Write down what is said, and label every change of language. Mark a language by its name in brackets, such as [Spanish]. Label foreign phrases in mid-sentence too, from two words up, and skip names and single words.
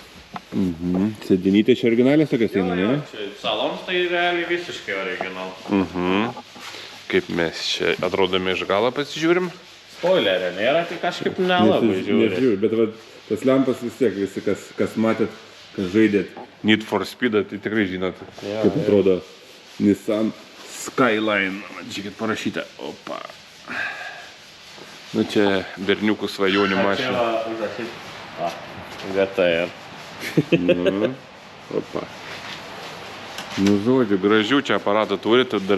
[Lithuanian] Sėdinytė čia originalės tokias eina, ne? Čia salonas tai realiai visiškai original. Kaip mes čia atrodome iš galo pasižiūrim? Spoilerio nėra, tai kažkaip nelabai žiūri. Nežiūri, bet va, tas lempas vis tiek visi, kas matėt, kas žaidėt. Need for Speed, tai tikrai žinot. Kaip atrodo Nissan Skyline, žiūrėkit parašyta. Opa. Nu čia berniukų svajonių mašina. GTR. Opa. Nu žodžiu, gražių čia aparatų turit, dar